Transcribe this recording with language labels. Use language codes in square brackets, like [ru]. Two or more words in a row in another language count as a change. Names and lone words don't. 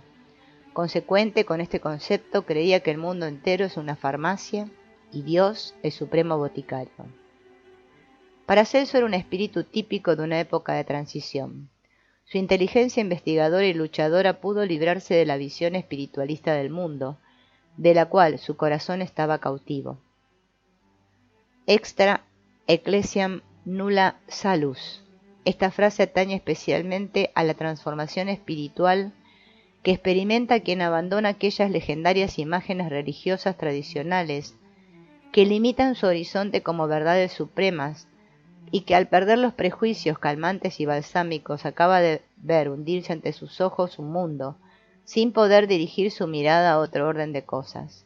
[es] Consecuente con este concepto, creía que el mundo entero es una farmacia y Dios el supremo boticario». Paracelso era un espíritu típico de una época de transición. Su inteligencia investigadora y luchadora pudo librarse de la visión espiritualista del mundo, de la cual su corazón estaba cautivo. [la] Extra ecclesiam nulla salus. [es] Esta frase atañe especialmente a la transformación espiritual que experimenta quien abandona aquellas legendarias imágenes religiosas tradicionales que limitan su horizonte como verdades supremas y que al perder los prejuicios calmantes y balsámicos acaba de ver hundirse ante sus ojos un mundo, sin poder dirigir su mirada a otro orden de cosas.